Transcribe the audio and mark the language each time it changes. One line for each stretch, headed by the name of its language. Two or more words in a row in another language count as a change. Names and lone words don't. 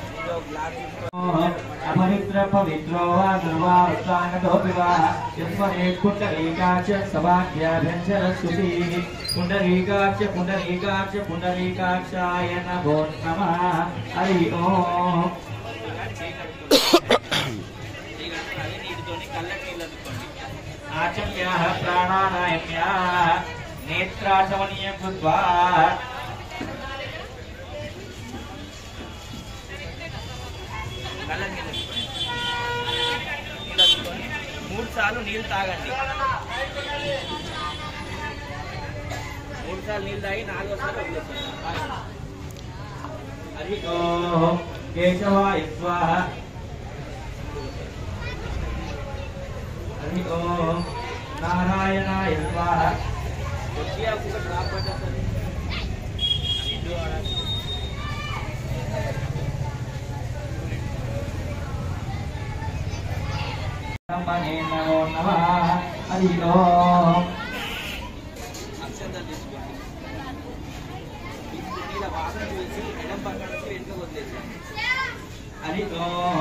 Sanskrit: अपवित्र पवित्रो वा सर्वावस्थानतो विवाह यस्महे कुण्डलीकाच सभाभ्याभ्यञ्जनस्तुतिः पुण्डरीकाक्षाय नमो नमः। हरि ओम्। आचम्याः प्राणानायम्याः नेत्राशमनीयं कृत्वा
Telugu: మూడు సార్లు నీళ్ళు తాగండి. మూడు సార్లు నీళ్ళు తాగి నాలుగోసారి వదిలేసారు.
Sanskrit: హరి ఓం కేశవాయ స్వాహ. హరి ఓం నారాయణాయ స్వాహ. नमो नमः। हरि ओम। हरि ओम।